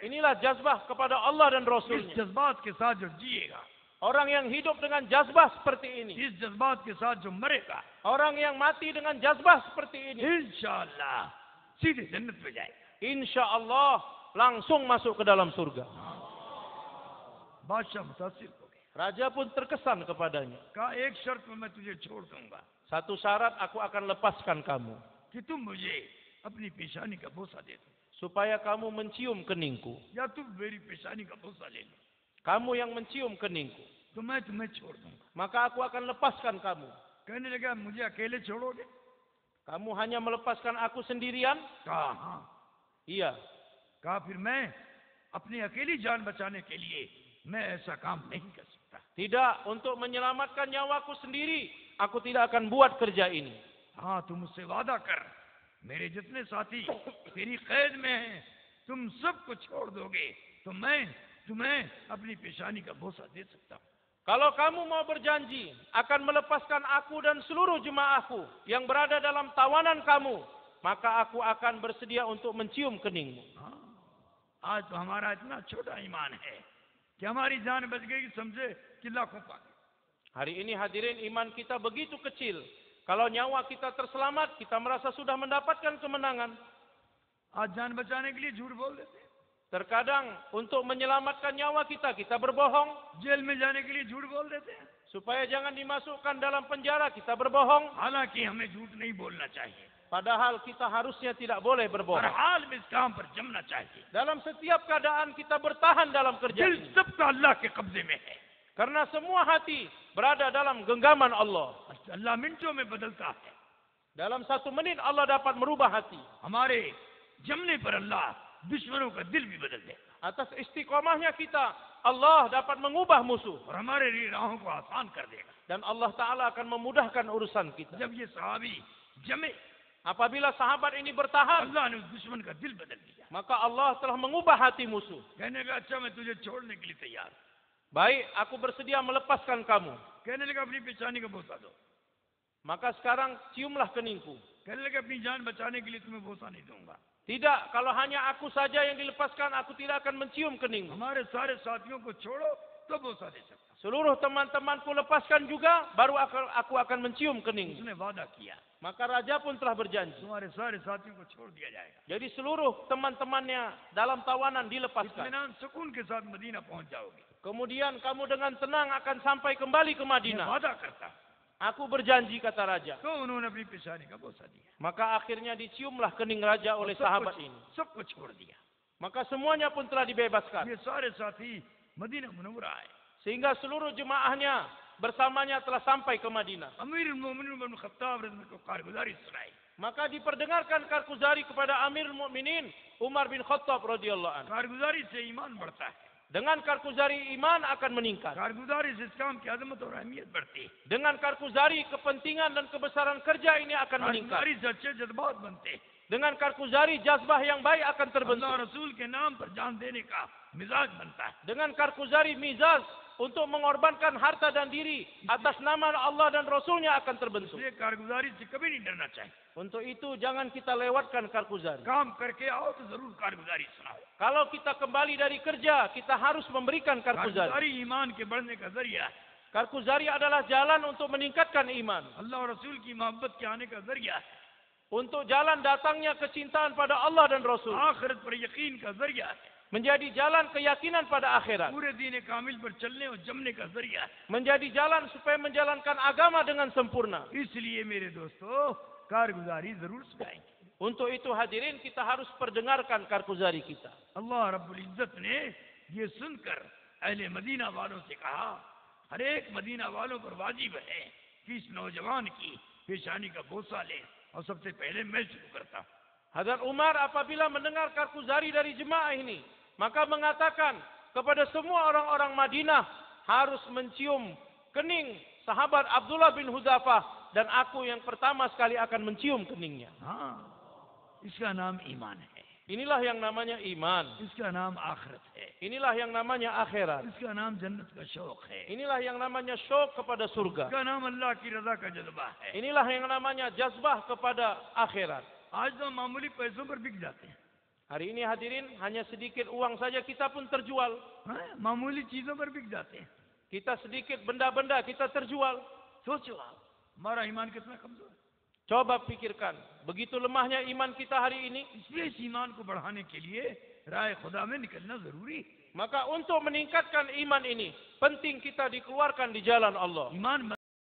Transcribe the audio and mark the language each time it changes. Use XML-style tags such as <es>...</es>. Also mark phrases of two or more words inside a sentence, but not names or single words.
<id>Inilah jazbah kepada Allah dan</id> <ur>इस</ur> <id>Rasulnya.</id> <ur>جذبات کے ساتھ جو جیے گا,</ur> <id>Orang yang hidup dengan jazbah seperti ini.</id> <ur>اس جذبات کے ساتھ جو مرے گا,</ur> <id>Orang yang mati dengan jazbah seperti ini.</id> <ur>ان شاء اللہ سیدھے جنت میں جائے گا.</ur> <ar>إن شاء الله</ar> <id>langsung masuk ke dalam surga.</id> <ur>بادشاہ متاثر ہو گیا,</ur> <id>Raja pun terkesan kepadanya.</id> <ur>کہا ایک شرط میں میں تجھے چھوڑ دوں گا</ur> <id>Satu syarat, aku akan lepaskan kamu.</id> <ur>کہ تم مجھے اپنی پیشانی کا بوسہ دے دو,</ur> <id>Supaya kamu mencium keningku.</id> <ur>یا تم میری پیشانی کا بوسہ لے لو,</ur> <id>Kamu yang mencium keningku.</id> <ur>تو میں تمہیں چھوڑ دوں گا.</ur> <id>Maka aku akan lepaskan kamu.</id> <ur>کہنے لگا مجھے اکیلے چھوڑو گے?</ur> <id>Kamu hanya melepaskan aku sendirian?</id> <ur>کہا ہاں.</ur> <id>Iya.</id> <ur>کہا پھر میں اپنی اکیلی جان بچانے کے لیے میں ایسا کام نہیں کر سکتا.</ur> <id>Tidak, untuk menyelamatkan nyawaku sendiri, aku tidak akan buat kerja ini.</id> <ur>ہاں تم مجھ سے وعدہ کر، میرے جتنے ساتھی تیری قید میں ہیں، تم سب کو چھوڑ دو گے تو میں تمہیں اپنی پیشانی کا بوسہ دے سکتا ہوں.</ur> <id>Kalau kamu mau berjanji akan melepaskan aku dan seluruh jemaahku yang berada dalam tawanan kamu, maka aku akan bersedia untuk mencium keningmu.</id> <ur>ہاں، آج تو ہمارا اتنا چھوٹا ایمان ہے کہ ہماری جان بچ گئی سمجھے کہ لاکھوں پاک.</ur> <id>Hari ini hadirin, iman kita begitu kecil. Kalau nyawa kita terselamat, kita merasa sudah mendapatkan kemenangan.</id> <ur>آج جان بچانے کے لیے جھوٹ بول دیتے ہیں,</ur> <id>Terkadang untuk menyelamatkan nyawa kita, kita berbohong.</id> <ur>جیل میں جانے کے لیے جھوٹ بول دیتے ہیں.</ur> <id>Supaya jangan dimasukkan dalam penjara, kita berbohong.</id> <ur>حالانکہ ہمیں جھوٹ نہیں بولنا چاہیے,</ur> <id>Padahal kita harusnya tidak boleh</id> <ur>हर</ur> <id>berbohong.</id> <ur>حال میں اس کام پر جمنا چاہیے.</ur> <id>Dalam setiap keadaan kita bertahan dalam kerja</id> <ur>दिल</ur> <id>ini.</id> <ur>سب کا اللہ کے قبضے میں ہے,</ur> <id>Karena semua hati berada dalam genggaman Allah.</id> <ur>اللہ منٹوں میں بدلتا ہے.</ur> <id>Dalam 1 menit Allah dapat merubah hati.</id> <ur>ہمارے جمنے پر اللہ دشمنوں کا دل بھی بدل دے گا</ur> <id>Atas istiqomahnya kita, Allah dapat mengubah musuh.</id> <ur>اور ہمارے لیے راہوں کو آسان کر دے گا.</ur> <id>Dan</id> <ar>الله تعالى</ar> <id>akan memudahkan urusan kita.</id> <ur>جب یہ صحابی جمے,</ur> <id>Apabila sahabat ini bertahan,</id> <ur>اللہ نے اس دشمن کا دل بدل دیا.</ur> <id>maka Allah telah mengubah hati musuh.</id> <ur>کہنے لگا اچھا میں تجھے چھوڑنے کے لیے تیار ہوں.</ur> <id>Baik, aku bersedia melepaskan kamu.</id> <ur>کہنے لگا اپنی پیشانی کا بوسہ دو.</ur> <id>Maka sekarang ciumlah keningku.</id> <ur>کہنے لگا اپنی جان بچانے کے لیے تمہیں بوسہ نہیں دوں گا.</ur> <id>Tidak, kalau hanya aku saja yang dilepaskan, aku tidak akan mencium keningmu.</id> <ur>ہمارے سارے ساتھیوں کو چھوڑو تو بوسہ دے سکتا.</ur> <id>Seluruh teman-temanku lepaskan juga, baru aku akan mencium keningmu.</id> <ur>اس نے وعدہ کیا</ur> <id>Maka raja pun telah berjanji.</id> <ur>تمہارے سارے ساتھیوں کو چھوڑ دیا جائے گا,</ur> <id>Jadi seluruh teman-temannya dalam tawanan dilepaskan.</id> <ur>اطمینان سکون کے ساتھ مدینہ پہنچ جاؤ گے.</ur> <id>Kemudian kamu dengan tenang akan sampai kembali ke</id> <ur>मैं</ur> <id>Madinah.</id> <ur>وعدہ کرتا.</ur> <id>Aku berjanji, kata raja.</id> <ur>تو انہوں نے اپنی پیشانی کا بوسہ دیا,</ur> <id>Maka akhirnya diciumlah kening raja oleh sahabat ini.</id> <ur>سب کو چھوڑ دیا.</ur> <id>Maka semuanya pun telah dibebaskan.</id> <ur>یہ سارے ساتھی مدینہ منورہ آئے.</ur> <id>Sehingga seluruh jemaahnya bersamanya telah sampai ke Madinah.</id> <ar>أمير المؤمنين</ar> <ur>ابن خطاب</ur> <ar>رضي الله عنه</ar> <ur>کو کارگزاری سنائی.</ur> <id>Maka diperdengarkan Karkuzari kepada</id> <ar>أمير المؤمنين</ar> <id>Umar bin Khattab</id> <ar>رضي الله عنه.</ar> <ur>کارگزاری سے ایمان بڑھتا ہے,</ur> <id>Dengan Karkuzari iman akan meningkat.</id> <ur>کارگزاری سے اس کام کی عظمت اور اہمیت بڑھتی ہے,</ur> <id>Dengan Karkuzari kepentingan dan kebesaran kerja ini akan meningkat.</id> <ur>کارگزاری سے اچھے جذبات بنتے ہیں,</ur> <id>Dengan Karkuzari jazbah yang baik akan</id> <ur>अल्लाह</ur> <id>terbentuk.</id> <ur>رسول کے نام پر جان دینے کا مزاج بنتا ہے.</ur> <id>Dengan Karkuzari mizaz untuk mengorbankan harta dan diri atas nama Allah dan Rasulnya akan terbentuk.</id> <ur>اس لیے کارگزاری سے کبھی نہیں ڈرنا چاہیے.</ur> <id>Untuk itu jangan kita lewatkan Karkuzari.</id> <ur>کام کر کے آؤ تو ضرور کارگزاری سناؤ.</ur> <id>Kalau kita kembali dari kerja, kita harus memberikan Karkuzari.</id> <ur>کارگزاری ایمان کے بڑھنے کا ذریعہ ہے,</ur> <id>Karkuzari adalah jalan untuk meningkatkan iman.</id> <ur>اللہ اور رسول کی محبت کے آنے کا ذریعہ ہے,</ur> <id>Untuk jalan datangnya kecintaan pada Allah dan Rasul.</id> <ur>آخرت پر یقین کا ذریعہ ہے,</ur> <id>Menjadi jalan keyakinan pada akhirat.</id> <ur>پورے دین کامل پر چلنے اور جمنے کا ذریعہ ہے.</ur> <id>Menjadi jalan supaya menjalankan agama dengan sempurna.</id> <ur>اس لیے میرے دوستوں کارگزاری ضرور سنائیں گے.</ur> <id>Untuk itu hadirin, kita harus perdengarkan Karkuzari kita.</id> <ur>اللہ</ur> <ar>رب العزة</ar> <ur>نے یہ سن کر اہل مدینہ والوں سے کہا، ہر ایک مدینہ والوں پر واجب ہے کہ اس نوجوان کی پیشانی کا بوسہ لے اور سب سے پہلے میں شروع کرتا ہوں.</ur> <id>Hadrat Umar apabila mendengar karkuzari dari jemaah ini, maka mengatakan kepada semua orang-orang Madinah harus mencium kening sahabat Abdullah bin Hudzafah dan aku yang pertama sekali akan mencium keningnya.</id> <ur>ہاں، اس کا نام ایمان ہے,</ur> <id>Inilah yang namanya iman.</id> <ur>اس کا نام آخرت ہے,</ur> <id>Inilah yang namanya akhirat.</id> <ur>اس کا نام جنت کا شوق ہے,</ur> <id>Inilah yang namanya syauq kepada surga.</id> <ur>اس کا نام اللہ کی رضا کا جذبہ ہے.</ur> <id>Inilah yang namanya jazbah kepada akhirat.</id> <ur>آج تو معمولی پیسوں پر بک جاتے ہیں,</ur> <id>Hari ini hadirin hanya sedikit uang saja kita pun terjual.</id> <ur>ہاں، معمولی چیزوں پر بک جاتے ہیں.</ur> <id>Kita sedikit benda-benda kita terjual.</id> <ur>سوچو آپ، ہمارا ایمان کتنا کمزور ہے.</ur> <id>Coba pikirkan, begitu lemahnya iman kita hari ini.</id> <ur>اس لیے اس ایمان کو بڑھانے کے لیے راہ خدا میں نکلنا ضروری ہے.</ur> <id>Maka untuk meningkatkan iman ini, penting kita dikeluarkan di jalan Allah.</id> <ur>ईमान</ur>